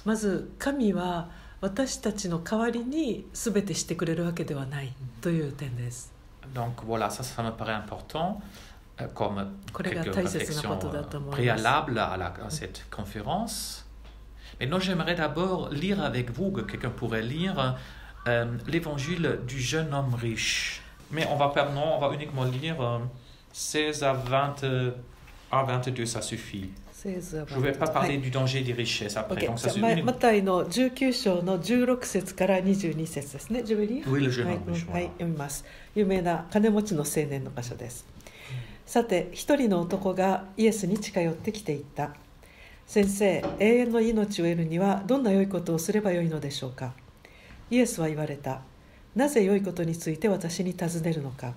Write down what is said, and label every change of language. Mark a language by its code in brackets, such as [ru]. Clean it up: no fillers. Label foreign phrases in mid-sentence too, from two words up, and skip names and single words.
[ja] まず神は私たちの代わりに全てしてくれるわけではないという点です。 [fr] Donc voilà, ça me paraît important comme quelques réflexions préalables à cette conférence. Maintenant, j'aimerais d'abord lire avec vous, que quelqu'un pourrait lire, l'évangile du jeune homme riche. Mais on va uniquement lire 16 à 22, ça suffit. Je ne vais pas parler du danger des richesses après. Donc ça suffit. [ja] マタイの19章の16節から22節ですね。ジュベリー [fr] Oui, le jeune homme riche. [ja] はい、読みます。有名な金持ちの青年の箇所です。さて、一人の男がイエスに近寄ってきていった。先生、永遠の命を得るにはどんな良いことをすればよいのでしょうか。イエスは言われた。なぜ良いことについて私に尋ねるのか。